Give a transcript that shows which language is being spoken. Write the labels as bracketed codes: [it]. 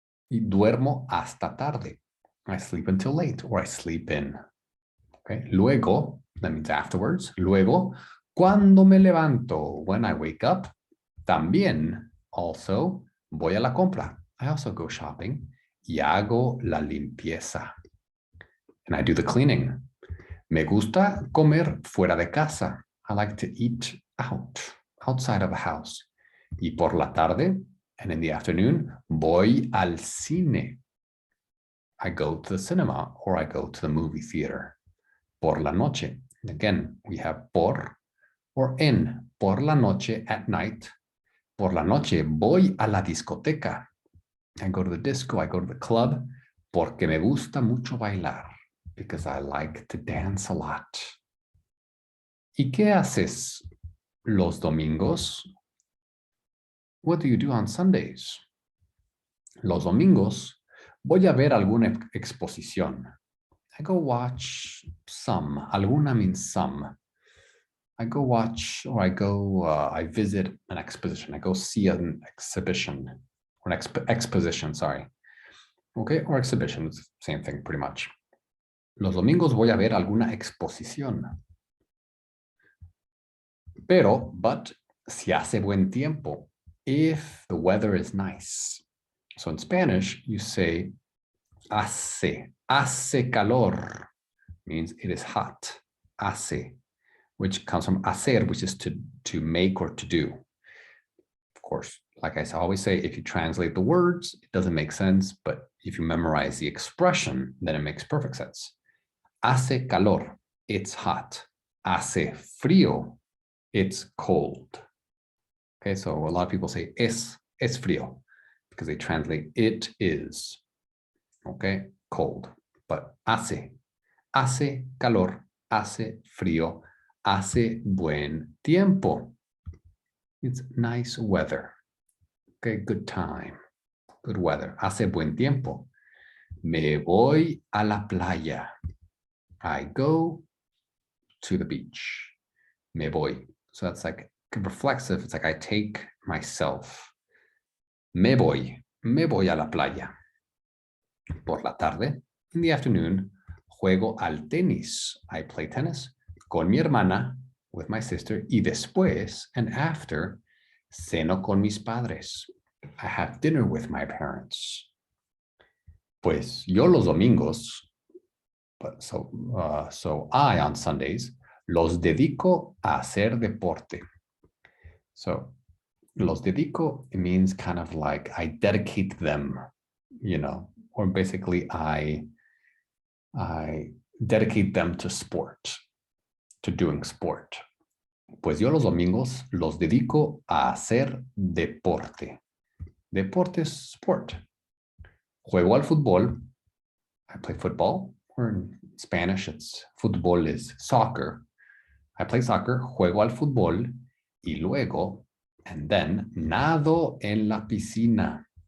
[es] Y duermo hasta tarde. [en] I sleep until late, or I sleep in. Okay? Luego, that means afterwards. [es] Luego, cuando me levanto, [en] when I wake up, [es] también, [en] also, [es] voy a la compra. [en] I also go shopping. [es] Y hago la limpieza. [en] And I do the cleaning. [es] Me gusta comer fuera de casa. [en] I like to eat outside of the house. [es] Y por la tarde, [en] and in the afternoon, [es] voy al cine. [en] I go to the cinema or I go to the movie theater. Por la noche. Again, we have por or en. [es] Por la noche, [en] at night. [es] Por la noche, voy a la discoteca. [en] I go to the disco, I go to the club, [es] porque me gusta mucho bailar. [en] Because I like to dance a lot. [es] ¿Y qué haces Los domingos. [en] What do you do on Sundays? [es] Los domingos voy a ver alguna exposición. [en] I go watch some. Alguna means some. I go watch or I visit an exposition. I go see an exhibition or an exposition, sorry. Okay, or exhibition, same thing pretty much. [es] Los domingos voy a ver alguna exposición. [en] But, [es] si hace buen tiempo, [en] if the weather is nice. So in Spanish, you say [es] hace calor, [en] means it is hot, hace, which comes from hacer, which is to make or to do. Of course, like I always say, if you translate the words, it doesn't make sense, but if you memorize the expression, then it makes perfect sense. [es] Hace calor, [en] it's hot. [es] Hace frío, [en] it's cold. Okay, so a lot of people say [es] es frío [en] because they translate it is. Okay, cold. [es] But hace calor, hace frío, hace buen tiempo. [en] It's nice weather. Okay, good time, good weather. [es] Hace buen tiempo. Me voy a la playa. [en] I go to the beach. [es] Me voy. [en] So that's like reflexive. It's like I take myself. [es] Me voy a la playa. Por la tarde, [en] in the afternoon, [es] juego al tenis. [en] I play tennis [es] con mi hermana, [en] with my sister, [es] y después, [en] and after, [es] ceno con mis padres. [en] I have dinner with my parents. [es] Pues yo los domingos, [en] so I on Sundays, [es] los dedico a hacer deporte. [en] So [es] los dedico, [en] it means kind of like I dedicate them, you know, or basically I dedicate them to sport, to doing sport. [es] Pues yo los domingos los dedico a hacer deporte. Deporte es sport. Juego al fútbol. [en] I play football, or in Spanish, it's fútbol is soccer. I play soccer, [es] juego al fútbol, y luego, [en] and then, [es] nado en la piscina.